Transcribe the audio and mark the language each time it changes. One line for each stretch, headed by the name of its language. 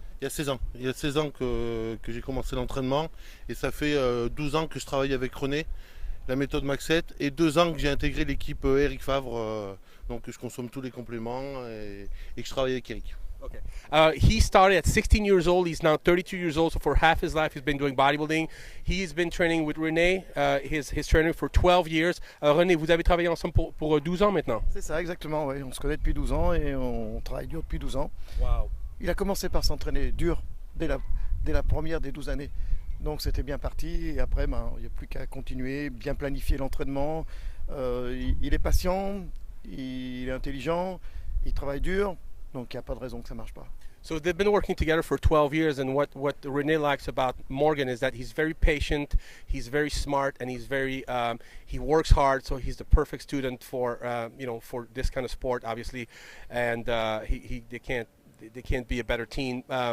French: Il y a 16 ans. Il y a 16 ans que j'ai commencé l'entraînement, et ça fait 12 ans que je travaille avec René, la méthode Maxet, et 2 ans que j'ai intégré l'équipe Eric Favre, donc je consomme tous les compléments et que je travaille avec Eric.
English: Okay. He started at 16 years old. He's now 32 years old. So for half his life, he's been doing bodybuilding. He's been training with René, his trainer, for 12 years.
French: René, vous avez travaillé ensemble pour 12 ans maintenant? C'est ça, exactement. Oui. On se connaît depuis 12 ans et on travaille dur depuis 12 ans.
English: Wow.
French: Il a commencé par s'entraîner dur dès la première des 12 années. Donc c'était bien parti. Et après, il n'y a plus qu'à continuer, bien planifier l'entraînement. Il est patient, il est intelligent, il travaille dur. Donc il n'y a pas de raison que ça ne marche pas.
English: So they've been working together for 12 years, and what René likes about Morgan is that he's very patient, he's very smart, and he's very he works hard. So he's the perfect student for for this kind of sport, obviously, and they can't be a better team.